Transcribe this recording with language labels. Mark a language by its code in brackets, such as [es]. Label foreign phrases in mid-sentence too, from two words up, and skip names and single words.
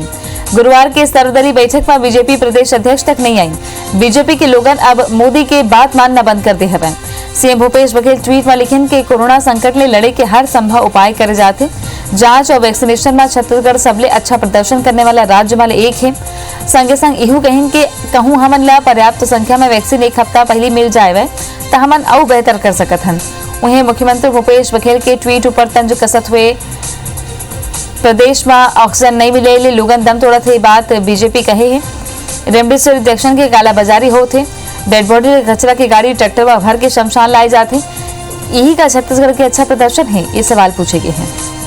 [hne] गुरुवार के सर्वदलीय बैठक में बीजेपी प्रदेश अध्यक्ष तक नहीं आई। बीजेपी के लोगन अब मोदी के बात मानना बंद कर दे हवे। सीएम भूपेश बघेल ट्वीट में लिखिन कि कोरोना संकट ले लड़े के हर संभव उपाय करे जाते। जांच और वैक्सीनेशन में छत्तीसगढ़ सबले अच्छा प्रदर्शन करने वाला राज्य में एक है। संगे संग इहू कहिन के कहूं हमन ला पर्याप्त संख्या में वैक्सीन एक हफ्ता पहले मिल जाए तो हमन और बेहतर कर सकत हन। उन्हें मुख्यमंत्री भूपेश बघेल के ट्वीट ऊपर तंज कसत हुए प्रदेश में ऑक्सीजन नहीं मिले ले लोगन दम तोड़त है। बात बीजेपी कहे है। रेमडेसिविर इंजेक्शन के कालाबाजारी होते, [en] dead body [hne] कचरा की गाड़ी ट्रैक्टर व भर के शमशान लाए जाते। यही का छत्तीसगढ़ के अच्छा प्रदर्शन है, ये सवाल पूछे गए हैं।